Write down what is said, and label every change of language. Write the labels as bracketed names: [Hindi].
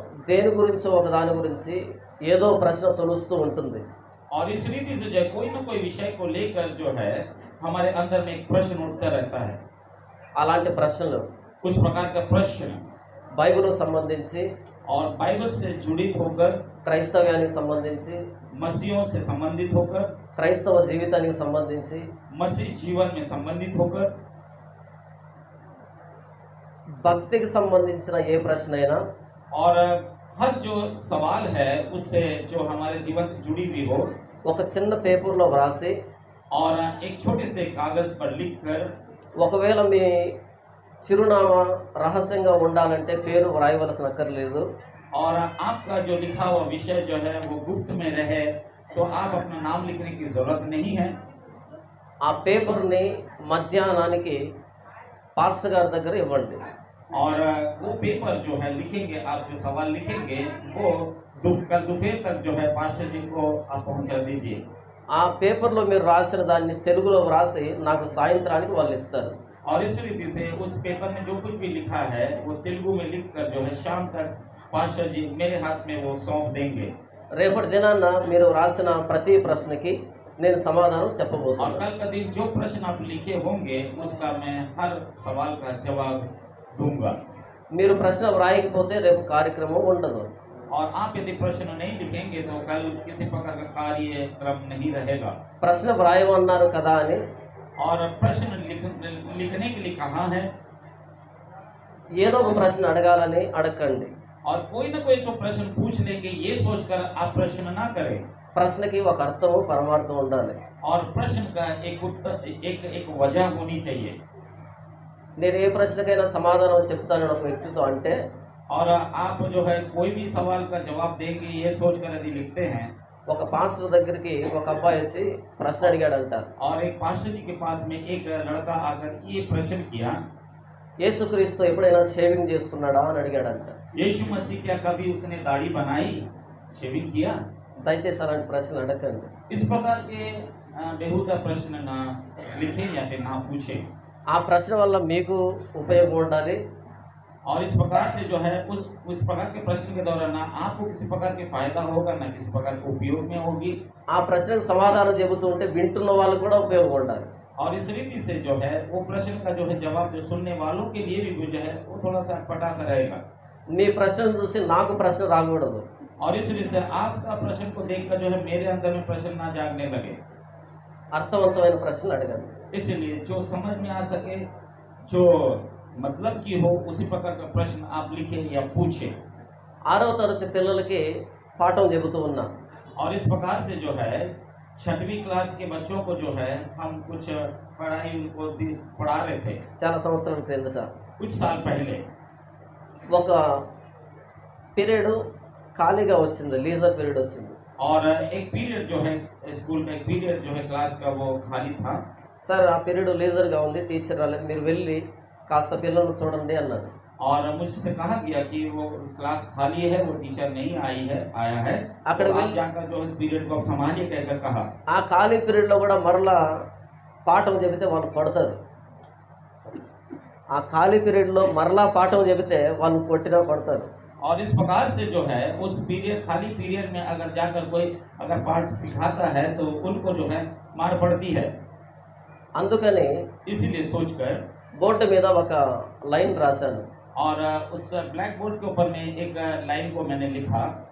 [Telugu] దేని గురించో ఒక దాని గురించి ఏదో ప్రశ్న తొలుస్తూ ఉంటుంది. [Hindi] और इस रीति से जो है कोई ना कोई विषय को लेकर जो है हमारे अंदर में एक प्रश्न उठता रहता है। [Telugu] అలాంటి ప్రశ్నలు [Hindi] उस प्रकार का प्रश्न [Telugu] బైబిల్కు సంబంధించి, [Hindi] और बाइबल से जुड़ित होकर, [Telugu] క్రైస్తవ్యానికి సంబంధించి, [Hindi] मसीहों से संबंधित होकर, [Telugu] క్రైస్తవ జీవితానికి సంబంధించి, [Hindi] मसीह जीवन में संबंधित होकर, [Telugu] భక్తికి సంబంధించిన ఏ ప్రశ్న అయినా [Hindi] और हर जो सवाल है उससे जो हमारे जीवन से जुड़ी हुई हो, [Telugu] ఒక చిన్న పేపర్లో వ్రాసి, [Hindi] और एक छोटे से कागज पर लिखकर, [Telugu] ఒకవేళ మీ చిరునామా రహస్యంగా ఉండాలంటే పేరు వ్రాయవలసిన అక్కర్లేదు. [Hindi] और आपका जो लिखा हुआ विषय जो है वो गुप्त में रहे तो आप अपना नाम लिखने की जरूरत नहीं है। [Telugu] ఆ పేపర్ని మధ్యాహ్నానికి పాస్టర్ గారి దగ్గర ఇవ్వండి. [Hindi] और वो पेपर जो है लिखेंगे, आप जो सवाल लिखेंगे वो कल दोपहर तक जो है पास्टर जी को आप पहुंचा दीजिए। [Telugu] ఆ పేపర్లో మీరు రాసిన దాన్ని తెలుగులో వ్రాసి నాకు సాయంత్రానికి వాళ్ళు ఇస్తారు. [Hindi] और इस रीति से उस पेपर में जो कुछ भी लिखा है वो तेलुगु में लिखकर जो है शाम तक पास्टर जी मेरे हाथ में वो सौंप देंगे। [Telugu] రేపటి దినాన మీరు రాసిన ప్రతి ప్రశ్నకి నేను సమాధానం [Hindi] और [Telugu] చెప్పబోతున్నాను. [Hindi] कल का दिन जो प्रश्न आप लिखे होंगे उसका मैं हर सवाल का जवाब दूंगा। [Telugu] మీరు ప్రశ్న వ్రాయకపోతే రేపు కార్యక్రమం ఉండదు. [Hindi] और आप यदि प्रश्न नहीं लिखेंगे तो कल किसी प्रकार का कार्यक्रम नहीं रहेगा। [Telugu] ప్రశ్న వ్రాయమన్నారు కదా అని [Hindi] और प्रश्न लिखने के लिए कहा है, [Telugu] ఏదో ఒక ప్రశ్న అడగాలని అడగండి. [Hindi] और कोई ना कोई तो प्रश्न पूछ लेंगे ये सोचकर आप प्रश्न ना करें। [Telugu] ప్రశ్నకి ఒక అర్థము పరమార్థం ఉండాలి. [Hindi] और प्रश्न का एक उत्तर, एक वजह होनी चाहिए। [Telugu] నేను ఏ ప్రశ్నకైనా సమాధానం చెప్తానని ఒక వ్యక్తితో అంటే [Hindi] और आप जो है कोई भी सवाल का जवाब देंगे ये सोचकर यदि लिखते हैं, [Telugu] ఒక పాస్టర్ దగ్గరికి ఒక అబ్బాయి వచ్చి ప్రశ్న అడిగాడంట. [Hindi] और एक पास्टर जी के पास में एक लड़का आकर ये प्रश्न किया, [Telugu] యేసుక్రీస్తు ఎప్పుడైనా షేవింగ్ చేసుకున్నాడా అని అడిగాడంట. [Hindi] यीशु मसीह क्या कभी उसने दाढ़ी बनाई? शेविंग किया? [Telugu] దయచేసి అలాంటి ప్రశ్నలు అడగండి. [Hindi] इस प्रकार के बेहुदा प्रश्न ना लिखें या फिर ना पूछें। [Telugu] ఆ ప్రశ్న వల్ల మీకు ఉపయోగం ఉండాలి, [Hindi] और इस प्रकार से जो है उस प्रकार के प्रश्न के दौरान ना आपको किसी प्रकार के फायदा होगा ना किसी प्रकार के उपयोग में होगी। [Telugu] ఆ ప్రశ్నకు సమాధానం చెబుతూ ఉంటే వింటున్న వాళ్ళకు కూడా ఉపయోగం ఉండాలి. [Hindi] और इस रीति से जो है वो प्रश्न का जो है जवाब जो सुनने वालों के लिए भी जो है वो थोड़ा सा अटपटा सा रहेगा। [Telugu] మీ ప్రశ్నను చూసి నాకు ప్రశ్న రాకూడదు. [Hindi] और इस रीति से आपका प्रश्न को देखकर जो है मेरे अंदर में प्रश्न ना जागने लगे। [Telugu] అర్థవంతమైన ప్రశ్నలు అడగండి. [Hindi] इसलिए जो समझ में आ सके, जो मतलब की हो, उसी प्रकार का प्रश्न आप लिखें या पूछें। [Telugu] 6వ తరగతి పిల్లలకి పాఠం చెబుతూ ఉన్నాం. [Hindi] और इस प्रकार से जो है 6वीं क्लास के बच्चों को जो है हम कुछ पढ़ाई उनको पढ़ा रहे थे [Telugu] చాలా సంవత్సరాల క్రిందట. [Hindi] कुछ साल पहले। [Telugu] ఒక పీరియడ్ ఖాళీగా వచ్చింది, లీజర్ పీరియడ్ వచ్చింది. [Hindi] और एक पीरियड जो है स्कूल में एक पीरियड जो है क्लास का वो खाली था। [Telugu] సార్ ఆ పీరియడ్ లీజర్గా ఉంది, టీచర్ రాలేదు, మీరు వెళ్ళి కాస్త పిల్లలను చూడండి అన్నారు. [Hindi] और मुझसे कहा गया कि वो क्लास खाली है, वो टीचर नहीं आया है, अगर तो आप [English] will- [Hindi] जाकर जो इस पीरियड को आप संभालिए कहकर कहा। [Telugu] ఆ ఖాళీ పీరియడ్లో కూడా మరలా పాఠం చెబితే వాళ్ళు కొడతారు. ఆ ఖాళీ పీరియడ్లో మరలా పాఠం చెబితే వాళ్ళు కొట్టినా కొడతారు. [Hindi] और इस प्रकार से जो है उस पीरियड खाली पीरियड में अगर जाकर कोई अगर पाठ सिखाता है तो उनको जो है मार पड़ती है। [Telugu] అందుకని [Hindi] इसीलिए सोचकर [Telugu] బోర్డు మీద ఒక లైన్ రాశాను. [Hindi] और उस ब्लैक बोर्ड के ऊपर में एक लाइन को मैंने लिखा,